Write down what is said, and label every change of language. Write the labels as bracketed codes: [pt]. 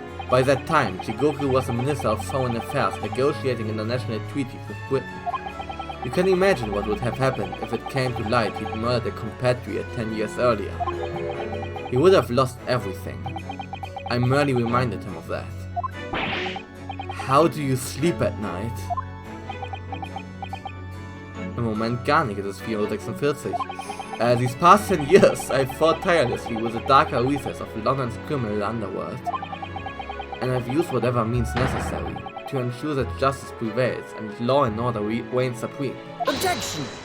[en] By that time, Jigoku was the Minister of Foreign Affairs negotiating international treaties with Britain. You can imagine what would have happened if it came to light he'd murdered a compatriot 10 years earlier. He would have lost everything. I merely reminded him of that. How do you sleep at night? [de] Im Moment gar nicht, es ist 446. [en] These past 10 years, I've fought tirelessly with the darker recesses of London's criminal underworld. And I've used whatever means necessary to ensure that justice prevails and law and order reign supreme. Objection!